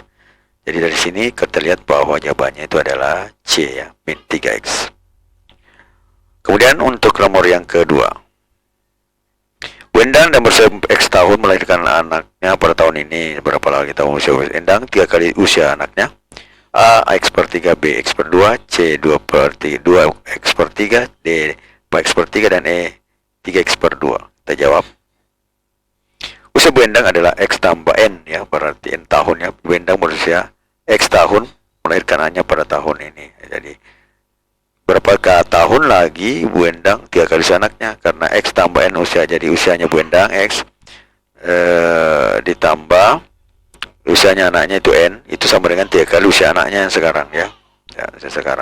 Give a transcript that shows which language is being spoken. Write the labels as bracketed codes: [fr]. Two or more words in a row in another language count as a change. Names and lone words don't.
[id] Jadi dari sini kita lihat bahwa jawabannya itu adalah C ya, min 3x. Kemudian untuk nomor yang kedua, Bu Endang dan berusia X tahun melahirkan anaknya pada tahun ini. Berapa lagi tahun usia Endang? 3 kali usia anaknya. A X per 3, B X per 2, C 2 per 3, 2 X per 3, D 4 X per 3, dan E 3 X per 2. Kita jawab. Usia Bu Endang adalah X tambah N ya, berarti N tahunnya. Bu Endang berusia X tahun melahirkan anaknya pada tahun ini. Jadi berapakah tahun lagi Bu Endang 3 kali usia anaknya, karena X tambah N usia, jadi usianya Bu Endang X ditambah usianya anaknya itu N, itu sama dengan 3 kali usia anaknya yang sekarang ya, sekarang.